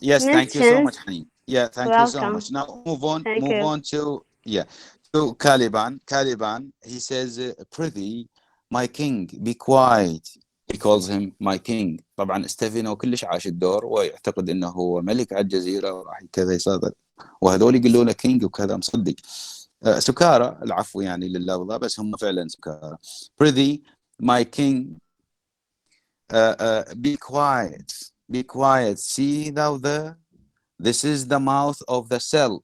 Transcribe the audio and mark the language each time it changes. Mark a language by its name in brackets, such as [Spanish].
[English] Yes, thank you so much, honey. Yeah, thank you so much. Now move on to Caliban. He says, prithee, my king, be quiet. He calls him my king. [Arabic] طبعا ستيفينو كلش عاش الدور ويعتقد انه هو ملك على الجزيره وراح كذا يصادر وهذول يقولوا له كينج وكذا مصدق. سكارى العفو يعني لللفظه بس هم فعلا سكارى. [English] prithee my king be quiet see thou there this is the mouth of the cell.